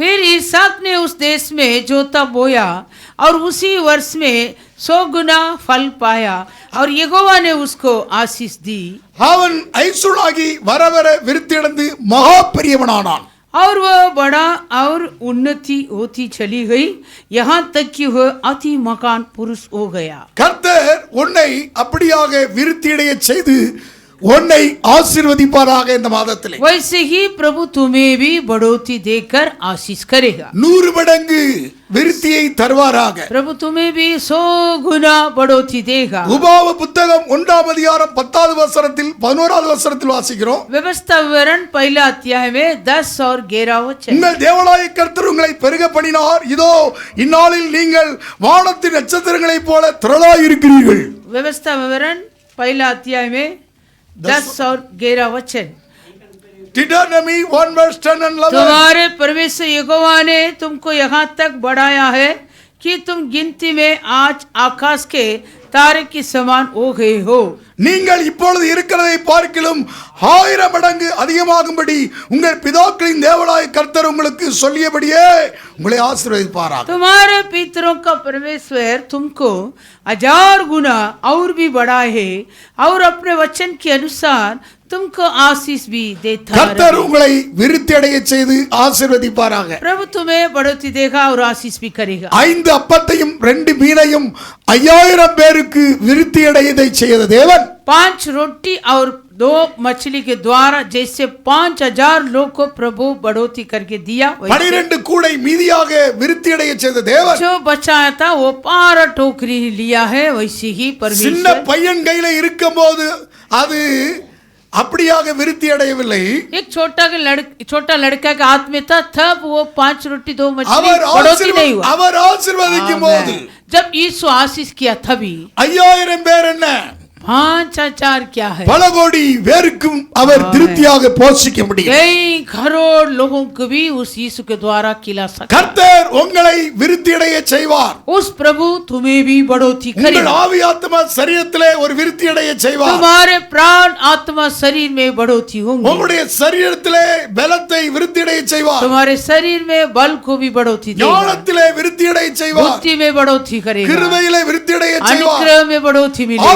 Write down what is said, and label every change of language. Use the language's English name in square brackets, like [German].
[Hindi] फिर ईसाक ने उस देश में जोता बोया और उसी वर्ष में 100 गुना फल पाया और यहोवा ने उसको आशीष दी. [Tamil] அவன் ஐசுலாகி வர வர விருத்தியடைந்து மகா பெரியவனானான். [Hindi] और वह बड़ा और उन्नति होती चली गई, यहाँ तक कि वह अति मकान पुरुष हो गया. [Tamil] கர்த்தர் உன்னை அப்படியாக விருத்தியடைய செய்து உன்னை ஆசீர்வதிப்பாராக இந்த மாதத்திலே. [Hindi] वैसे ही प्रभु तुम्हें भी बढ़ोतरी देकर आशीष करेगा. [Tamil] 100 மடங்கு விருத்தியை தருவாராக. [Hindi] प्रभु तुम्हें भी 100 गुना बढ़ोतरी देगा. [Tamil] உபாகம புத்தகம் 1ஆம் அதிகாரம் 10வது வசனத்தில் 11வது வசனத்தில் வாசிக்கிறோம். [Hindi] व्यवस्था विवरण 1 अध्याय में 10 और 11 वचन. [Tamil] உங்கள் தேவனாகிய கர்த்தர் உங்களை பெருக பண்ணினார், இதோ இந்நாளில் நீங்கள் வானத்தின் நட்சத்திரங்களைப் போல திரளாய் இருக்கிறீர்கள். [Hindi] व्यवस्था विवरण 1 अध्याय में 10 और 11 वचन। [English] Deuteronomy 1 verse 10 and 11. [Hindi] तुम्हारे परमेश्वर यहोवा ने तुमको यहाँ तक बढ़ाया है कि तुम गिनती में आज आकाश के तारे की समान हो गए हो। [Tamil] நீங்கள் இப்பொழுது இருக்கிறதை பார்க்கிலும் 1000 மடங்கு அதிகமாகும்படி உங்கள் பிதாக்களின் தேவனாய கர்த்தர் உங்களுக்கு சொல்லியபடியே உங்களை ஆசீர்வதிப்பாராக. [Hindi] तुम्हारे पितरों का परमेश्वर तुमको 1000 गुना और भी बढ़ाए है और अपने वचन के अनुसार तुमको आशीष भी देता [Tamil] கர்த்தர் [Hindi] रहे। [Tamil] உங்களை விருத்தி அடைய செய்து ஆசீர்வதிப்பாராக. [Hindi] प्रभु तुम्हें बढ़ोतरी देगा और आशीष भी करेगा। [Tamil] 5 அப்பத்தையும் 2 மீனையும் 5000 பேருக்கு விருத்தி அடையதை செய்த தேவன் [Hindi] 5 रोटी और 2 मछली के द्वारा जैसे 5000 लोग को प्रभु बढ़ोतरी करके दिया, [Tamil] 12 கூடை மீதியாக விருத்தி அடைய செய்த தேவன் [Hindi] जो बचाया था वो 12 टोकरी लिया है। वैसे ही [Tamil] சின்ன [Hindi] परमेश्वर [Tamil] பையன் கையில இருக்கும்போது அது அப்படியாக விருத்தி அடையவில்லை. [Hindi] एक छोटा लड़का के हाथ में था, तब वो 5 रोटी 2 मछली [Tamil] அவர் [Hindi] बढ़ोतरी नहीं हुआ। [Tamil] அவர் ஆசீர்வதிக்கும் போது [Hindi] आमेन। जब यीशु आशीष किया तभी [Tamil] 5000 பேர் என்ன [Hindi] 5000 क्या है, [Tamil] பல கோடி பேருக்கும் அவர் திருப்தியாக போஷிக்க முடியும். [Hindi] कई करोड़ लोगों को भी उस यीशु के द्वारा खिला सकता। [Tamil] கர்த்தர் உங்களை விருத்தி அடைய செய்வார். [Hindi] उस प्रभु तुम्हें भी बढ़ोतरी [Tamil] உங்கள் [Hindi] करेगा। [Tamil] ஆவி ஆத்மா சரீரத்திலே ஒரு விருத்தி அடைய செய்வார். [Hindi] तुम्हारे प्राण आत्मा शरीर में बढ़ोतरी होंगी। [Tamil] உங்களுடைய சரீரத்திலே பலத்தை விருத்தி அடைய செய்வார். [Hindi] तुम्हारे शरीर में बल को भी बढ़ोतरी देगा, [Tamil] ஞானத்திலே விருத்தி அடைய செய்வார். [Hindi] बुद्धि में बढ़ोतरी करेगा, [Tamil] கிருபையிலே விருத்தி அடைய செய்வார். [Hindi] अनुग्रह में बढ़ोतरी मिलेगा,